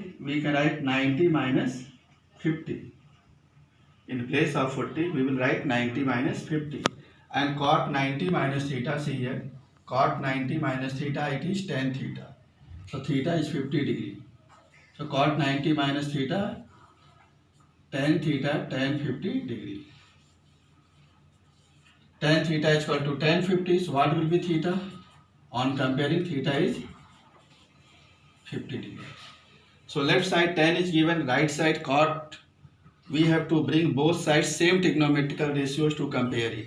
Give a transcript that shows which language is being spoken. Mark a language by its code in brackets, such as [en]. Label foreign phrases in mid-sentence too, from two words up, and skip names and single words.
[en] We can write 90 minus 50. In place of 40, we will write 90 minus 50. And cot 90 minus theta, see here. Cot 90 minus theta, it is tan theta. So theta is 50 degree. So cot 90 minus theta, tan theta, tan 50 degree. Tan theta is equal to tan 50. So what will be theta? On comparing, theta is 50 degree. So left side tan is given, right side cot. We have to bring both sides same trigonometrical ratios to compare it.